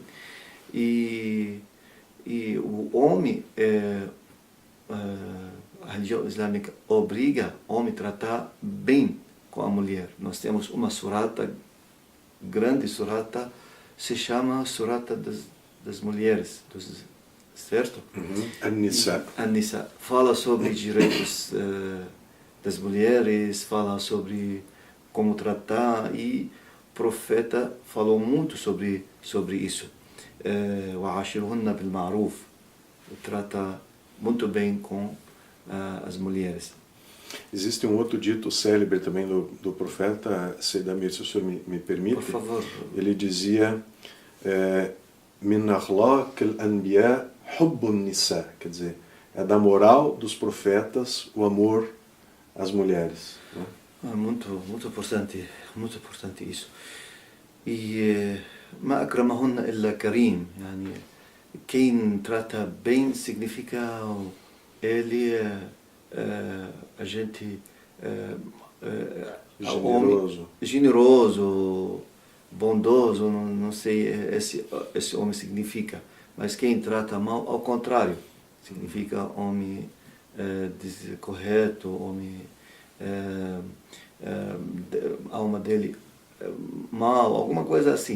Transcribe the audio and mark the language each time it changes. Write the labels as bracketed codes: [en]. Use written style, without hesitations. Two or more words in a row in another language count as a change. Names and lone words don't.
[pt] E o homem, a religião islâmica obriga o homem a tratar bem com a mulher. Nós temos uma surata, grande surata, se chama surata das mulheres, certo? An-Nisa. An-Nisa fala sobre direitos das mulheres, fala sobre como tratar, e o profeta falou muito sobre isso. [ar] وَعَاشِرُهُنَّ بِالْمَعْرُوفِ, [pt] trata muito bem com as mulheres. Existe um outro dito célebre também do profeta, Seydamir, se o senhor me permite. Por favor. Ele dizia, [ar] من أخلاق الأنبياء حب النساء, [pt] quer dizer, é da moral dos profetas o amor às mulheres. Né? Muito importante isso. [ar] E ما أكرمهن إلا كريم يعني, [pt] quem trata bem significa ele a gente generoso, bondoso, não sei esse homem significa, mas quem trata mal, ao contrário, significa homem descorreto, homem a alma dele mal, alguma coisa assim.